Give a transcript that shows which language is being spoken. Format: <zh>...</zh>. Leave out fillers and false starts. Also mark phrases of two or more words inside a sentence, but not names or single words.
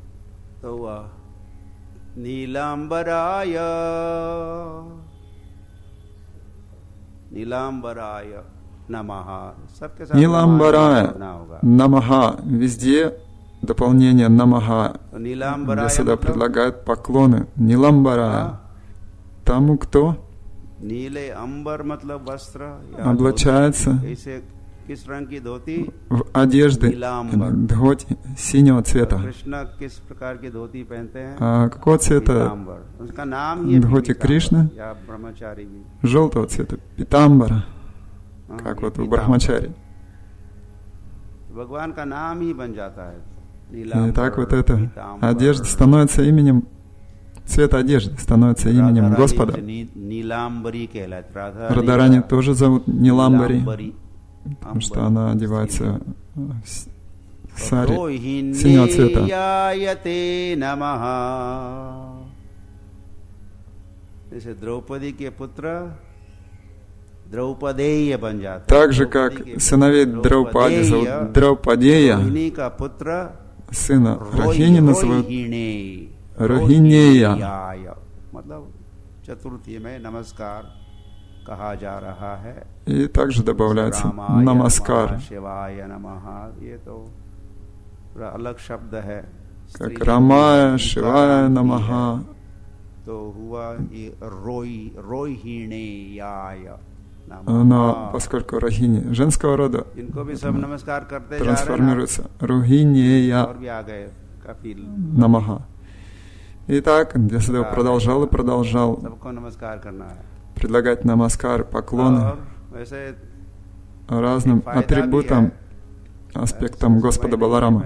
<sa>नीलाम्बराय नमः.</sa> <ru>Везде дополнение Намаха. Где сюда предлагают поклоны. Ниламбарая. тому, кто</ru> <hi>नीले अंबर मतलब वस्त्र,</hi> <ru>облачается</ru> <hi>ऐसे किस रंग की धोती?</hi> <ru>в одежды дхоти синего цвета.</ru> <hi>कृष्ण किस प्रकार की धोती पहनते हैं?</hi> <ru>А какого цвета</ru> <hi>पीताम्बर। उसका नाम ही है</hi> <ru>дхоти Кришны?</ru> <hi>या ब्रह्मचारी भी।</hi> <ru>Желтого цвета, питамбара, как вот у брахмачари.</ru> <hi>भगवान का नाम ही बन जाता है।</hi> <ru>И так вот эта одежда становится именем, цвет одежды становится именем Господа. Радharani тоже зовут Ниламбари, потому что она одевается в сари синего цвета.</ru> <hi>जैसे द्रौपदी के पुत्र द्रौपदेय बन जाते हैं।</hi> <ru>Так же, как сыновей Драупади зовут Драупадея, сына Рохини называют Рохинея.</ru> <hi>मतलब चतुर्थी में नमस्कार कहा जा रहा है।</hi> <ru>И также добавляется намаскар,</ru> <sa>शिवाय नमः।</sa> <hi>ये तो पूरा अलग शब्द है।</hi> <ru>как Рамая,</ru> <sa>शिवाय नमः.</sa> <hi>तो हुआ ये रोहिणेयाय।</hi> <ru>Но поскольку Рохини женского рода, трансформируется</ru> <sa>रोहिणेय नमः.</sa> <ru>Итак, Вьясадева продолжал и продолжал предлагать намаскар, поклоны разным атрибутам, аспектам Господа Баларама.</ru>